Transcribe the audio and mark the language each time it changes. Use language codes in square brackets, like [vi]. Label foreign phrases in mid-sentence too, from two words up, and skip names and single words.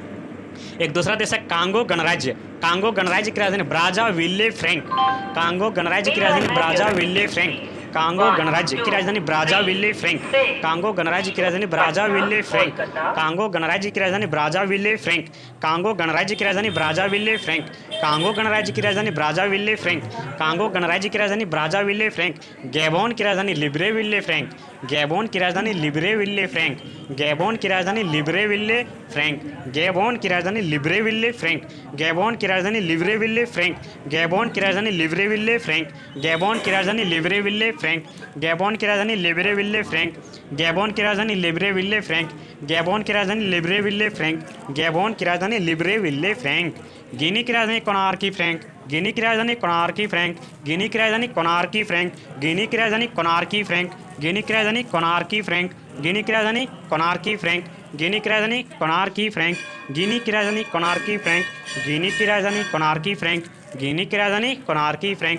[hi] एक दूसरा देश है कांगो गणराज्य, कांगो गणराज्य की राजधानी ब्राज़ाविले फ्रैंक, कांगो गणराज्य की राजधानी ब्राज़ाविले फ्रैंक, कांगो गणराज्य की राजधानी ब्राज़ाविले फ्रैंक, कांगो गणराज्य की राजधानी ब्राज़ाविले फ्रैंक, कांगो गणराज्य की राजधानी ब्राज़ाविले फ्रैंक, कांगो गणराज्य की राजधानी ब्राज़ाविले फ्रैंक, कांगो गणराज्य की राजधानी ब्राज़ाविले फ्रैंक, कांगो गणराज्य की राजधानी ब्राज़ाविले फ्रैंक। गैबोन की राजधानी लिब्रेविले फ्रैंक, गैबोन की राजधानी लिब्रेविले फ्रैंक, गैबोन की राजधानी लिब्रेविले फ्रैंक, गैबोन की राजधानी लिब्रेविले फ्रैंक, गैबोन की राजधानी लिब्रेविले फ्रैंक, गैबोन की राजधानी लिब्रेविले फ्रैंक, गैबोन की राजधानी लिब्रेविले फ्रैंक, गैबोन की राजधानी लिब्रेविले फ्रैंक, गैबोन की राजधानी लिब्रेविले फ्रैंक, गैबोन की राजधानी लिब्रेविले फ्रैंक, गैबोन की राजधानी लिब्रेविले फ्रैंक। गिनी की राजधानी कोनार्की फ्रैंक, गिनी की राजधानी कोनार्की फ्रैंक, गिनी की राजधानी कोनार्की फ्रैंक, गिनी की राजधानी कोनार्की फ्रैंक, गिनी की राजधानी कोनार्की फ्रैंक, गिनी की राजधानी कोनार्की फ्रैंक, गिनी की राजधानी कोनार्की फ्रैंक, गिनी की राजधानी कोनार्की फ्रैंक, गिनी की राजधानी कोनार्की फ्रैंक, गिनी की राजधानी कोनार्की फ्रैंक।